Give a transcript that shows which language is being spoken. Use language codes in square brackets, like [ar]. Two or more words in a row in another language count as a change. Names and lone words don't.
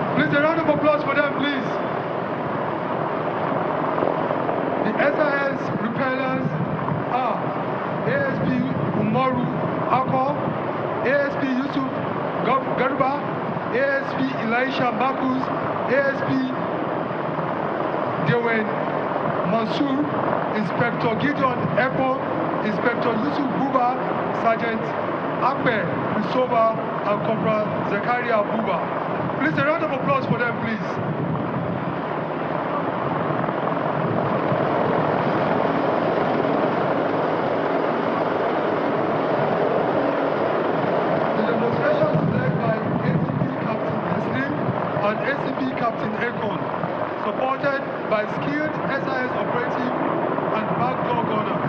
[en] Please, a round of applause for them, please. The SIS repellers are ASP Umaru Ako, ASP Yusuf Garba, ASP Elisha Marcus, ASP Dewen Mansour, Inspector Gideon Epo, Inspector Yusuf Buba, Sergeant Akbe Bisova, and Corporal Zakaria Buba. Please, a round of applause for them, please. The demonstration is led by ACP Captain Muslim and ACP Captain Ekon, supported by skilled SIS operative and backdoor gunners.